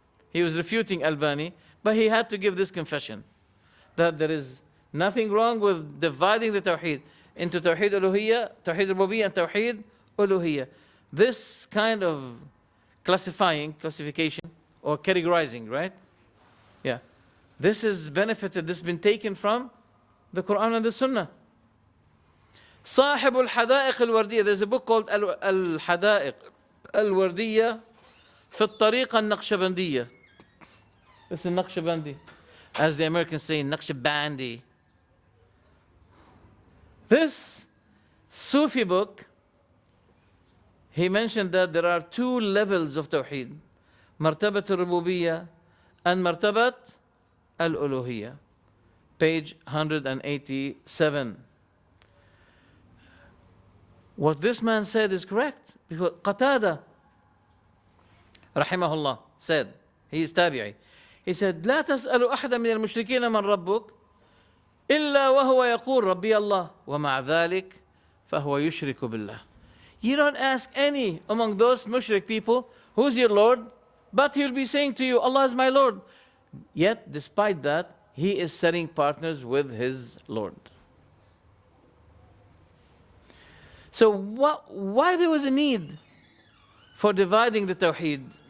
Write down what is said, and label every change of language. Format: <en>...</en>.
<en>He was refuting Albani, but he had to give this confession that there is nothing wrong with dividing the Tawheed into Tawheed Uluhiyya, Tawheed Rububiyyah, and Tawheed Uluhiyya. This kind of classification, or categorizing, right? Yeah. This is benefited, this has been taken from the Quran and the Sunnah.</en> <ar>صاحب الحدائق الوردية.</ar> <en>There's a book called الحدائق الوردية في الطريقة النقشبندية. This is Naqshbandi, as the Americans say, Naqshbandi. This Sufi book, he mentioned that there are two levels of Tawheed, Martabat al-Rububiyyah and Martabat al-Uluhiyyah. Page 187. What this man said is correct, because Qatada, rahimahullah, said, he is tabi'i, he said,</en> <ar>لا تسأل أحدا من المشركين من ربك إلا وهو يقول ربي الله ومع ذلك فهو يشرك بالله.</ar> <en>You don't ask any among those mushrik people, who's your Lord? But he'll be saying to you, Allah is my Lord. Yet, despite that, he is setting partners with his Lord. So why there was a need for dividing the Tawheed?</en>